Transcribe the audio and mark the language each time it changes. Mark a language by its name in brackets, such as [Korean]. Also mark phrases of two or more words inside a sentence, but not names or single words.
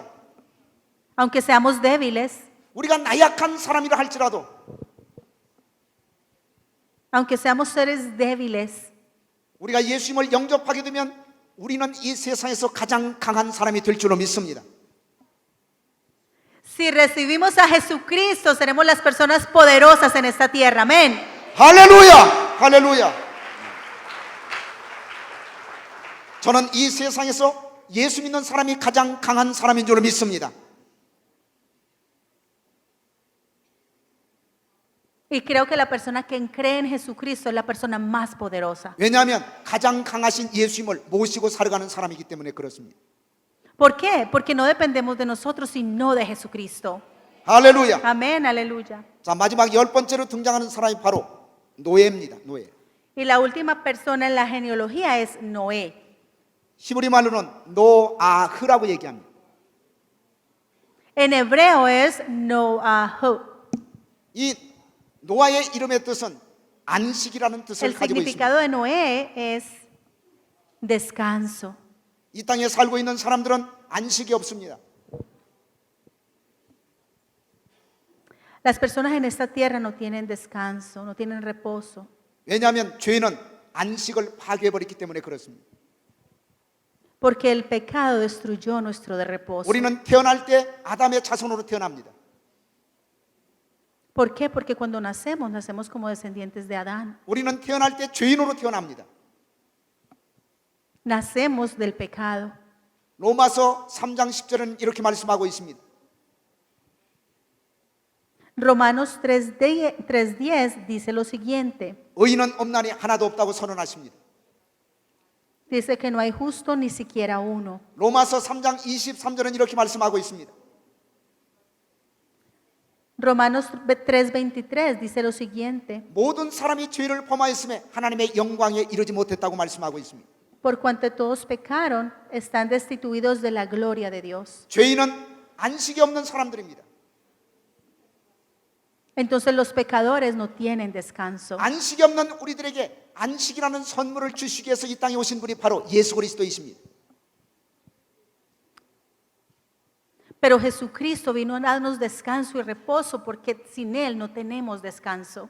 [Spanish] Aunque seamos débiles, [Korean] 우리가 나약한 사람이라 할지라도 [Spanish] aunque seamos seres débiles, [Korean] 우리가 예수님을 영접하게 되면 우리는 이 세상에서 가장 강한 사람이 될 줄로 믿습니다. [Spanish] si recibimos a Jesucristo, seremos las personas poderosas en esta tierra. Amén. [Korean] 할렐루야! 할렐루야! 저는 이 세상에서 예수 믿는 사람이 가장 강한 사람인 줄로 믿습니다. [Spanish] Y creo que la persona que cree en Jesucristo es la persona más poderosa. [Korean] 왜냐하면 가장 강하신 예수님을 모시고 살아가는 사람이기 때문에 그렇습니다. [Spanish] ¿Por qué? Porque no dependemos de nosotros, sino de Jesucristo. [Korean] 할렐루야! [Spanish] Amén, aleluya. [Korean] 자, 마지막 10번째로 등장하는 사람이 바로 노예입니다. 노예. [Spanish] Y la última persona en la genealogía es Noé. [Korean] 히브리 말로는 노아흐라고 얘기합니다. [Spanish] En hebreo es Noah. [Korean] 이 노아의 이름의 뜻은 안식이라는 뜻을 [Spanish] El [Korean] 가지고 있습니다. [Spanish] significado de Noé es descanso. [Korean] 이 땅에 살고 있는 사람들은 안식이 없습니다. [Spanish] Las personas en esta tierra no tienen descanso, no tienen reposo. [Korean] 왜냐하면 죄는 안식을 파괴해버렸기 때문에 그렇습니다. [Spanish] Porque el pecado destruyó nuestro de reposo. [Korean] 우리는 태어날 때 아담의 자손으로 태어납니다. [Spanish] ¿Por qué? Porque cuando nacemos, nacemos como descendientes de Adán. [Korean] 우리는 태어날 때 죄인으로 태어납니다. [Spanish] Nacemos del pecado. [Korean] 로마서 3장 10절은 이렇게 말씀하고 있습니다. [Spanish] Romanos 3:10 dice lo siguiente. [Korean] 의인은 없나니 하나도 없다고 선언하십니다. [Spanish] Dice que no hay justo ni siquiera uno. [Korean] 로마서 3장 23절은 이렇게 말씀하고 있습니다. [Spanish] Romanos 3:23 dice lo siguiente. [Korean] 모든 사람이 죄를 범하였음에 하나님의 영광에 이르지 못했다고 말씀하고 있습니다. [Spanish] Por cuanto todos pecaron, están destituidos de la gloria de Dios. [Korean] 죄인은 안식이 없는 사람들입니다. [Spanish] Entonces los pecadores no tienen descanso. [Korean] 안식이 없는 우리들에게 안식이라는 선물을 주시기 위해서 이 땅에 오신 분이 바로 예수 그리스도이십니다. [Spanish] Pero Jesucristo vino a darnos descanso y reposo porque sin Él no tenemos descanso.